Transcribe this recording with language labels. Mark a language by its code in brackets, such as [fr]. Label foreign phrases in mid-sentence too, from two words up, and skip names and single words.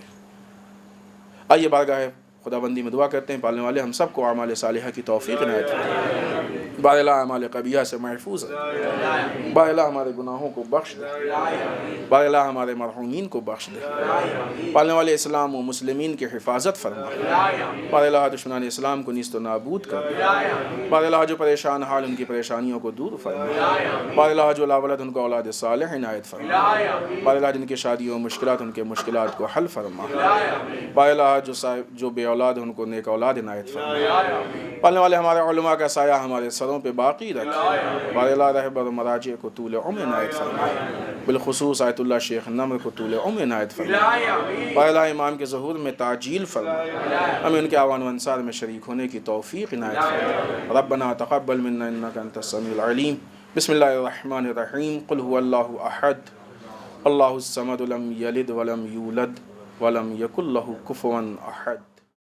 [ur] آئیے بارگاہ خدا بندی میں دعا کرتے ہیں، پالنے والے ہم سب کو اعمال صالحہ کی توفیق عنایت فرمائے. بار اللہ اعمال قبیحہ سے محفوظ ہے، بار اللہ ہمارے گناہوں کو بخش دے، بار اللہ ہمارے مرحومین کو بخش دے، پالنے والے اسلام و مسلمین کی حفاظت فرما، بار اللہ دشمنان اسلام کو نیست و نابود کر دے، بار اللہ جو پریشان حال ان کی پریشانیوں کو دور فرما، بار اللہ جو لاولد ان کو اولاد صالح عنایت فرما، بار اللہ جن کی شادیوں و مشکلات ان کے مشکلات کو حل فرما، بار اللہ جو بے اولاد ان کو نیک اولاد عنایت فرما، پالنے والے ہمارے علماء کا سایہ ہمارے سروں پہ باقی رکھ، بار اللہ رہبر و مراجع کو طول عمر عنایت فرما، بالخصوص آیت اللہ شیخ نمر کو طول عمر عنایت فرما، بار اللہ امام کے ظہور میں تعجیل فرما، ہمیں ان کے اعوان و انصار میں شریک ہونے کی توفیق عنایت فرما. [ar] ربنا تقبل منا انك انت السميع العليم. بسم الله الرحمن الرحيم. قل هو الله احد الله الصمد لم يلد ولم يولد ولم يكن له كفوا احد.